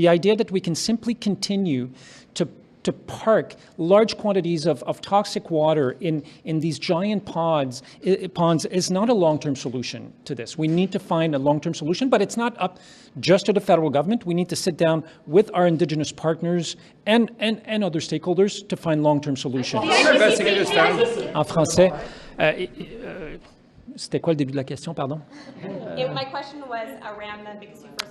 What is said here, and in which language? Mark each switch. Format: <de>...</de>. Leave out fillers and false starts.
<en>The idea that we can simply continue to park large quantities of toxic water in these giant ponds is not a long-term solution to this. We need to find a long-term solution, but it's not up just to the federal government. We need to sit down with our Indigenous partners and other stakeholders to find long-term solutions.</en> <fr>En français, c'était quoi le début de la question, pardon?</fr> <en>My question was around the Mikisew First Nation.</en>